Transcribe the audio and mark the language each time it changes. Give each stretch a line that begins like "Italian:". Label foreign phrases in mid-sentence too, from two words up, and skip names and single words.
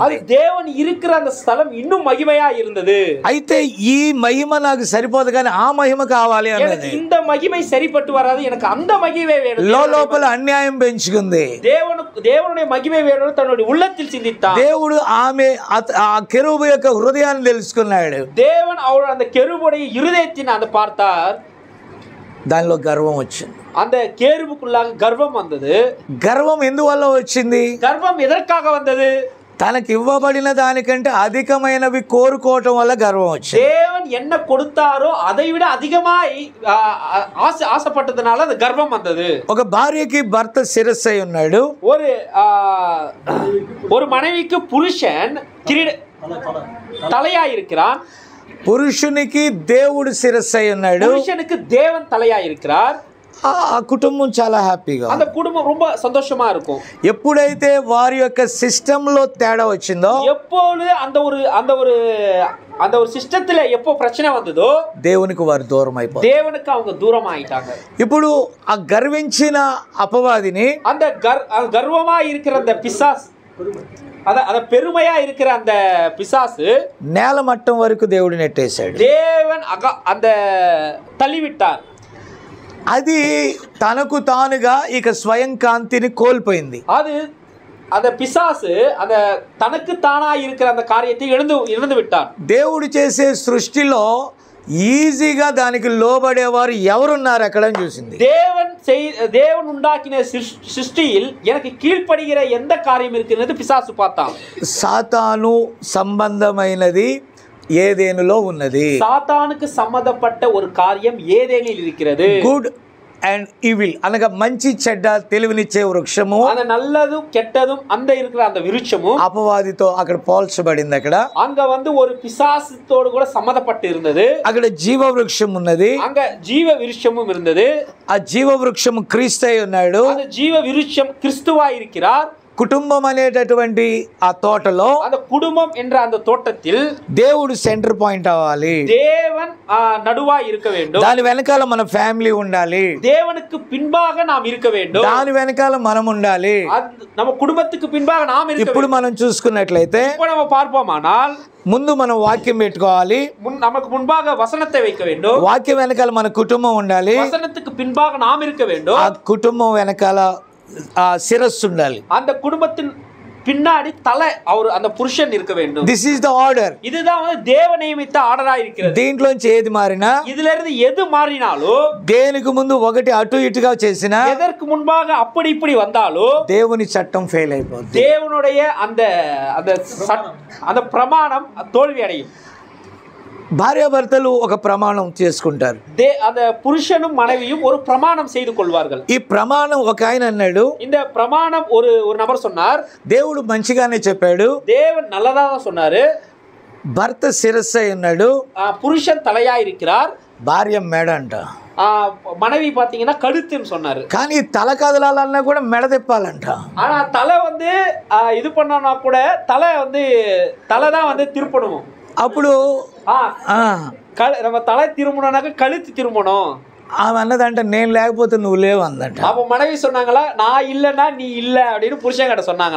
Tamil: அது தேவன் இருக்கிற அந்த ஸ்தலம் இன்னும் மகிமையா இருந்தது.
Telugu: అయితే ఈ మహిమ నాకు సరిపోదు కానీ ఆ మహిమ కావాలి అన్నది.
Tamil: இந்த மகிமை சரிப்பட்டு வராது, எனக்கு அந்த மகிமை வேணும்.
Telugu: లోపల అన్యాయం పెంచుకుంది.
Tamil: தேவனுடைய மகிமை வேணும்னு தன்னுடைய உள்ளத்தில் சிந்தித்தான்.
Telugu: దేవుడు ఆ కెరూబు యొక్క హృదయాన్ని తెలుసుకున్నాడు.
Tamil: தேவன் அவர் அந்த கெரூபுடைய இருதயத்தின் அந்த பார்த்தார்.
Telugu: దానిలో గర్వం వచ్చింది.
Tamil: அந்த கேருபுக்குள்ளாக கர்வம் வந்தது.
Telugu: గర్వం ఎందువల్ల వచ్చింది?
Tamil: கர்வம் எதற்காக வந்தது?
Telugu: తనకి ఇవ్వబడిన దానికంటే అధికమైనవి కోరుకోవటం వల్ల గర్వం వచ్చింది.
Tamil: தேவன் என்ன கொடுத்தாரோ அதை விட அதிகமாய் ஆசைப்பட்டதனால அந்த கர்வம் வந்தது.
Telugu: ఒక భార్యకి భర్త శిరస్సు అయి ఉన్నాడు.
Tamil: ஒரு மனைவிக்கு புருஷன் தலையாய் இருக்கிறான்.
Telugu: పురుషునికి దేవుడు శిరస్సు అయి ఉన్నాడు.
Tamil: புருஷனுக்கு தேவன் தலையாய் இருக்கிறார்.
Telugu: ఆ కుటుంబం చాలా హ్యాపీగా,
Tamil: அந்த குடும்பம் ரொம்ப சந்தோஷமா இருக்கும்.
Telugu: ఎప్పుడైతే వారి యొక్క సిస్టంలో తేడా వచ్చిందో,
Tamil: எப்போது அந்த ஒரு சிஸ்டத்துல எப்போ பிரச்சனை வந்ததோ దేవునికి
Telugu: వారు దూరం అయిపోయారు.
Tamil: தேவனுக்கு அவங்க தூரம் ஆயிட்டாங்க.
Telugu: ఇప్పుడు ఆ గర్వించిన అపవాదిని,
Tamil: அந்த கர்வமா இருக்கிற அந்த பிசாசு, அத பெருமையா இருக்கிற அந்த பிசாசு
Telugu: నేల మట్టం వరకు దేవుడు నెట్టేశాడు.
Tamil: தேவன் அந்த தள்ளிவிட்டார்.
Telugu: అది తనకు తానుగా ఇక స్వయం కాంతిని కోల్పోయింది.
Tamil: அந்த பிசாசு அந்த தனக்கு தானா இருக்கிற அந்த காரியத்தை இழந்து விட்டார்.
Telugu: దేవుడు చేసే సృష్టిలో ఈజీగా దానికి లోబడేవారు ఎవరున్నారు అక్కడ అని చూసింది.
Tamil: தேவன் உண்டாக்கின சிருஷ்டியில் எனக்கு கீழ்ப்படுகிற எந்த காரியம் இருக்கிறது பிசாசு பார்த்தான்.
Telugu: సాతాను సంబంధమైనది ఏదేనులో ఉన్నది. సాతానుకు సంబంధపట్ట
Tamil: ஒரு காரியம் ஏதேனில் இருக்கிறது.
English: good and evil
Telugu: అనగా మంచి చెడ్డ తెలివినిచ్చే వృక్షము,
Tamil: அந்த நல்லதும் கெட்டதும் அந்த இருக்கிற அந்த விருட்சము
Telugu: అపవాదితో అక్కడ పోల్చబడింది. అక్కడ
Tamil: அங்க ஒரு பிசாசத்தோடு கூட சம்மதப்பட்டு இருந்தது.
Telugu: అక్కడ జీవ వృక్షం ఉన్నది.
Tamil: அங்க ஜீவ விருட்சமும் இருந்தது.
Telugu: ఆ జీవ వృక్షము క్రీస్తై ఉన్నాడు.
Tamil: அந்த ஜீவ விருட்சம் கிறிஸ்துவா இருக்கிறார்.
Telugu: కుటుంబం అనేటటువంటి ఆ తోటలో,
Tamil: அந்த குடும்பம் என்ற அந்த தோட்டத்தில்
Telugu: దేవుడు
English: center point
Telugu: అవ్వాలి.
Tamil: தேவன் நடுவா இருக்க வேண்டும்.
Telugu: దాని వెనకాల మన ఫ్యామిలీ ఉండాలి.
Tamil: தேவனுக்கு பின்பாக நாம் இருக்க வேண்டும்.
Telugu: దాని వెనకాల మనం ఉండాలి.
Tamil: நம்ம குடும்பத்துக்கு பின்பாக நாம் இருக்க வேண்டும்.
Telugu: ఇప్పుడు మనం చూసుకున్నట్లయితే,
Tamil: இப்போ நம்ம பார்ப்போமானால்
Telugu: ముందు మనం వాక్యం పెట్టుకోవాలి.
Tamil: நமக்கு முன்பாக வசனத்தை வைக்க வேண்டும்.
Telugu: వాక్యం వెనకాల మన కుటుంబం ఉండాలి.
Tamil: வசனத்துக்கு பின்பாக நாம் இருக்க வேண்டும்.
Telugu: ఆ కుటుంబం వెనకాల శిరస్సు ఉండాలి.
Tamil: அந்த குடும்பத்தின் பின்னாடி தலை அந்த புருஷன் இருக்க வேண்டும்.
English: This is the order.
Tamil: இதுதான் தேவ நியமித்த ஆர்டரா இருக்கிறது.
Telugu: దీంట్లోంచి ఏది మారినా,
Tamil: இதுல இருந்து எது மாறினாலும்,
Telugu: దేనికి ముందు ఒకటి అటు ఇటుగా చేసినా,
Tamil: எதற்கு முன்பாக அப்படி இப்படி வந்தாலும்
Telugu: దేవుని చట్టం ఫెయిల్ అయిపోతుంది.
Tamil: தேவனுடைய அந்த பிரமாணம் தோல்வி அடையும்.
Telugu: భార్యాభర్తలు ఒక ప్రమాణం చేసుకుంటారు.
Tamil: அந்த புருஷனும் மனைவியும் ஒரு பிரமாணம் செய்து கொள்வார்கள்.
Telugu: ఈ ప్రమాణం ఒక ఆయన అన్నాడు,
Tamil: இந்த பிரமாணம் ஒரு நபர் சொன்னார்.
Telugu: దేవుడు మంచిగానే చెప్పాడు.
Tamil: தேவன் நல்லதா சொன்னாரு.
Telugu: భర్త శిరస్సు అయి ఉన్నాడు,
Tamil: புருஷன் தலையா இருக்கிறார்,
Telugu: భార్య మెడ అంట.
Tamil: மனைவி பாத்தீங்கன்னா கழுத்துன்னு சொன்னாரு.
Telugu: కానీ తల కదలాలన్నా కూడా మెడ తిప్పాలంట.
Tamil: ஆனா தலை இது பண்ணா கூட தலை தான் திருப்பணும்.
Telugu: అప్పుడు
Tamil: நம்ம தலை திரும்பணும்னாக்க கழுத்து திரும்பணும்.
Telugu: ఆమె అన్నదంట, నేను లేకపోతే నువ్వు లేవు అందంట.
Tamil: அப்ப மனைவி சொன்னாங்களா, நான் இல்லைன்னா நீ இல்ல அப்படின்னு புருஷன் கிட்ட சொன்னாங்களா.